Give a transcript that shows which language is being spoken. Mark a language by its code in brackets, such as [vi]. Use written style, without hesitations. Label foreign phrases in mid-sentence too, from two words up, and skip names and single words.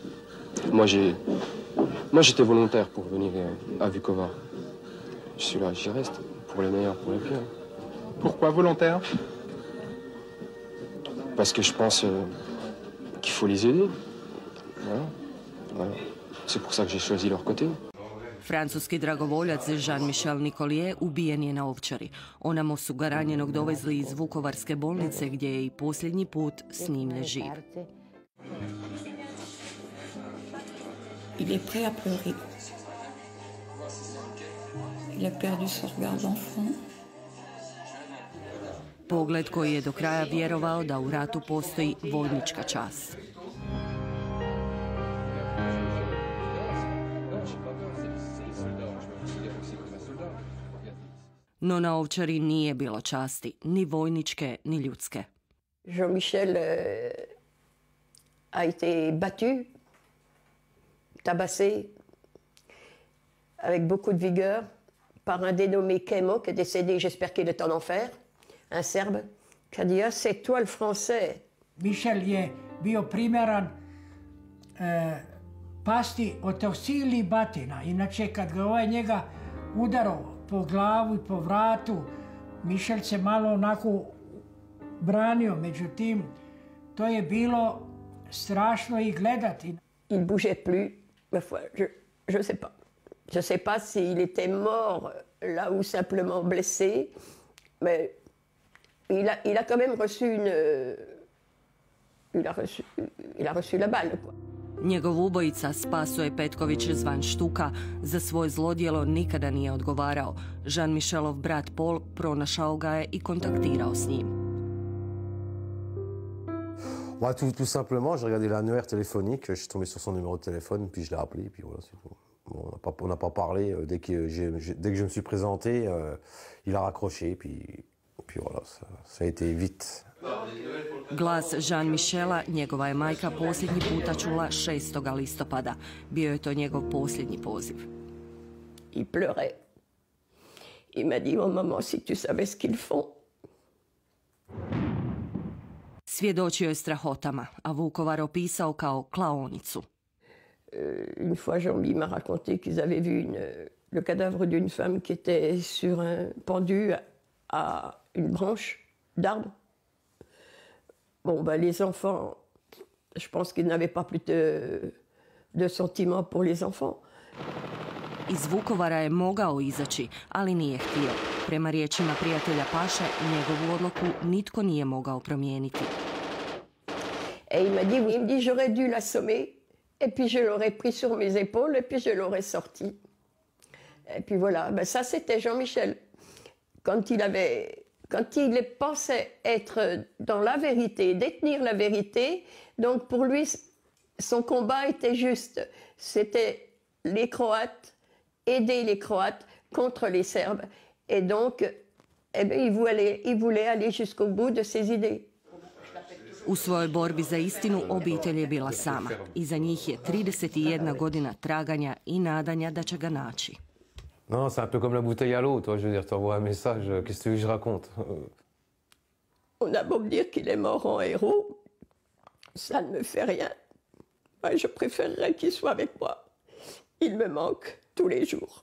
[fr] Moi, j'étais volontaire pour venir à Vukovar. Je suis là, j'y reste, pour le meilleur, pour le pire. Pourquoi volontaire? Parce que je pense qu'il faut les aider. Voilà. C'est pour ça que j'ai choisi leur côté. [hr] Francuski dragovoljac Jean-Michel Nicollier ubijen je na Ovčari. Onamo su ga ranjenog dovezli iz Vukovarske bolnice gdje je i posljednji put snimljen živ. [fr] Il est prêt à pleurer. Il a perdu son regard d'enfant. [hr] Pogled koji je do kraja vjerovao da u ratu postoji vojnička čast. No na Ovčari nije bilo časti, ni vojničke, ni ljudske. [fr] Jean-Michel a été battu, tabassé, avec beaucoup de vigueur, par un dénommé Kemo, qui est décédé, j'espère qu'il est en enfer, un Serbe, qui a dit « Ah, c'est toi le Français ». [hr] Michel je bio primjeran pasti od tog silnih batina. Inače, kad ga njega udarao po glavu i po vratu, Michel se malo onako branio, međutim, to je bilo strašno i gledati. [fr] Il ne bougeait plus, ma foi, je ne sais pas. Je ne sais pas s'il était mort là ou simplement blessé, mais il a quand même reçu il a reçu la balle, quoi. [hr] Njegov ubojica Spaso je Petković zvan Štuka za svoj zlodjelo nikada nije odgovarao. Jean-Michelov brat Paul pronašao ga je i kontaktirao s njim. [fr] Moi, tout simplement, j'ai regardé l'annuaire téléphonique, je suis tombé sur son numéro de téléphone, puis je l'ai appelé, puis voilà, c'est tout. Bon, on n'a pas parlé, dès que je me suis présenté, il a raccroché, puis voilà, ça a été vite. [hr] Glas Jean-Michela njegova je majka posljednji puta čula 6. listopada. Bio je to njegov posljednji poziv. [fr] Il pleurait. Il m'a dit, oh maman, si tu savais ce qu'ils font. [hr] Svjedočio je strahotama, a Vukovar opisao kao klaonicu. [fr] Une fois, Jean-Mi m'a raconté qu'ils avaient vu le cadavre d'une femme qui était pendue à une branche d'arbre. Bon, ben, les enfants, je pense qu'ils n'avaient pas plus de sentiments pour les enfants. [hr] Iz Vukovara je mogao izaći, ali nije htio. Prema riječima prijatelja Paše, njegovu odluku nitko nije mogao promijeniti. [fr] Et il m'a dit, oui, il me dit, j'aurais dû l'assommer, et puis je l'aurais pris sur mes épaules, et puis je l'aurais sorti. Et puis voilà, ben ça c'était Jean-Michel. Quand il pensait être dans la vérité, détenir la vérité, donc pour lui, son combat était juste. C'était les Croates, aider les Croates contre les Serbes. Et donc, eh bien, il voulait aller jusqu'au bout de ses idées. [hr] U svojoj borbi za istinu obitelj je bila sama. Iza njih je 31 godina traganja i nadanja da će ga naći. [fr] Non, c'est un peu comme la bouteille à l'eau, toi, je veux dire, t'envoies un message, qu'est-ce que je raconte? On a beau me dire qu'il est mort en héros, ça ne me fait rien. Moi, je préférerais qu'il soit avec moi. Il me manque tous les jours.